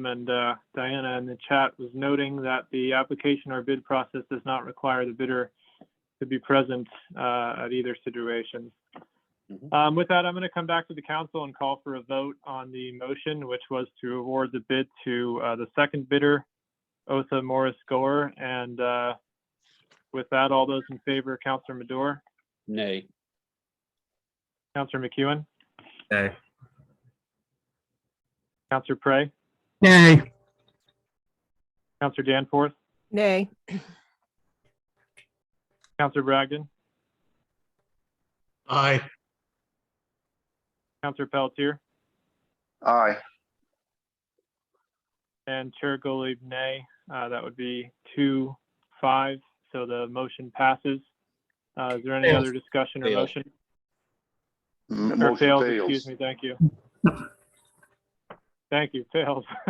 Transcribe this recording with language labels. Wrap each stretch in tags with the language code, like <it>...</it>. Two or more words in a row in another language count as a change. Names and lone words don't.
<en>And Diana in the chat was noting that the application or bid process does not require the bidder to be present at either situation. With that, I'm going to come back to the council and call for a vote on the motion, which was to award the bid to the second bidder, Otha Morris Gore. And with that, all those in favor, Councilor Medore? Nay. Councilor McEwen? Nay. Councilor Prey? Nay. Councilor Danforth? Nay. Councilor Bragdon? Aye. Councilor Pelletier? Aye. And Chair Golub, nay. That would be 2-5. So the motion passes. Is there any other discussion or motion? Or fails, excuse me. Thank you. Thank you. Fails.</en>